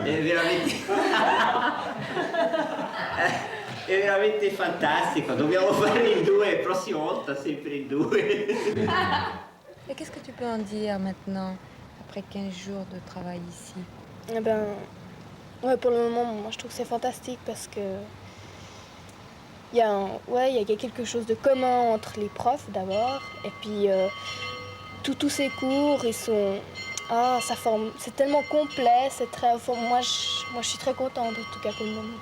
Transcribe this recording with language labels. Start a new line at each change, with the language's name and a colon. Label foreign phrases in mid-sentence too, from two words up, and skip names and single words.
Italian: È veramente... È veramente fantastico. Dobbiamo fare in due, la prossima volta sempre in due.
French: Et qu'est-ce que tu peux en dire maintenant, après 15 jours de travail ici? Eh ben, ouais, pour le moment, moi je trouve que c'est fantastique parce que il y a quelque chose de commun entre les profs d'abord, et puis tous ces cours, ils sont, ça forme, c'est tellement complet, c'est très, moi je suis très contente en tout cas pour le moment.